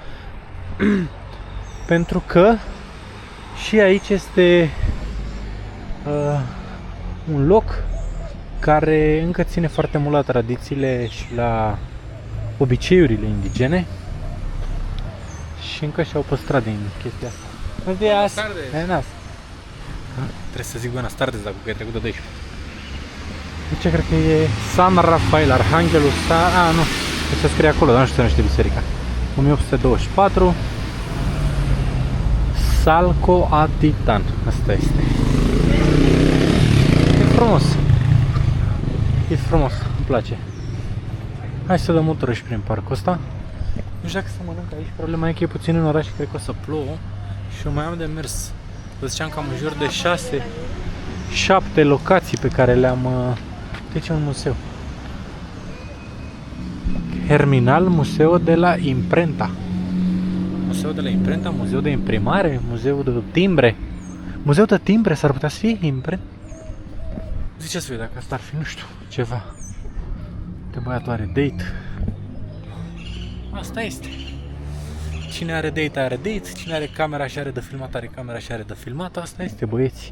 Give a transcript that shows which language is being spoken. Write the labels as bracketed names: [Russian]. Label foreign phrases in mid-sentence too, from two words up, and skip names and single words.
[Romanian] Pentru că și aici este un loc care încă ține foarte mult la tradițiile și la obiceiurile indigene și încă și-au păstrat din chestia asta. [Spanish] Buenos días. Buenas. [Romanian] Trebuie să zic [Spanish] buenas tardes [Romanian] dacă e trecut de 12. Deci cred că e San Rafael Arhanghelul nu, se scrie acolo, dar nu știu ce numește biserica. 1824 Salco Atitan. Asta este. E frumos. E frumos, îmi place. Hai să dăm o tură și prin parcul ăsta. Nu știu dacă să mănânc aici, problema e că e puțin în oraș și cred că o să plouă și eu mai am de mers. Vă ziceam că am în jur de 6-7 locații pe care le-am... Deci un museu. [Spanish] Germinal Museo de la Imprenta. Museu de la Imprenta, Museu de Imprimare, Museu de Timbre. [Romanian] Museu de Timbre s-ar putea să fie imprent? Ziceți voi dacă asta ar fi, nu știu, ceva. De băiatul are date. Asta este. Cine are date are date, cine are camera și are de filmat are camera și are de filmat. Asta este, băieți.